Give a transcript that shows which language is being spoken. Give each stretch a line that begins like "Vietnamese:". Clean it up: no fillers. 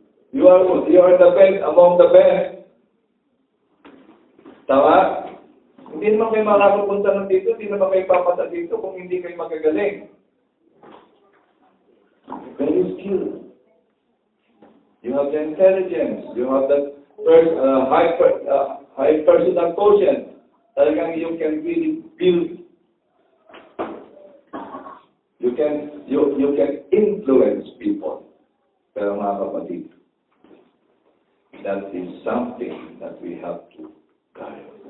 English: You are the best among the best. Tama?
Filipino: Hindi naman kayo makakapunta ng dito, hindi naman kayo papasa dito kung hindi kayo magagaling.
English: Very skilled. You have the intelligence. You have the high personal quotient. Talagang you can really build. You can influence people.
Filipino: Pero mga kapatid,
English: that is something that we have to guard.